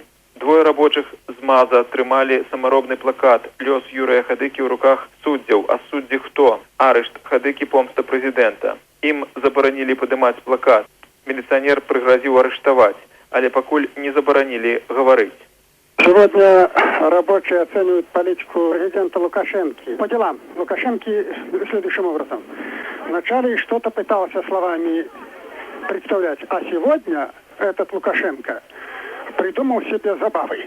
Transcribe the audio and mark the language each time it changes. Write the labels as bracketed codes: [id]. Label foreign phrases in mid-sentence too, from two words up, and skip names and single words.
[be] Двое рабочых з МАЗа трымалі самаробны плакат «Лёс Юрыя Хадыкі ў руках суддзяў». А суддзі хто? Арышт Хадыкі, помста прэзідэнта. Ім забаранілі падымаць плакат. Міліцыянер прыгразіў арыштаваць, але пакуль не забаранілі гаварыць. [ru] Сегодня рабочие оценивают политику президента Лукашенко. По делам Лукашенко следующим образом. Вначале что-то пытался словами представлять, а сегодня этот Лукашенко придумал себе забавы.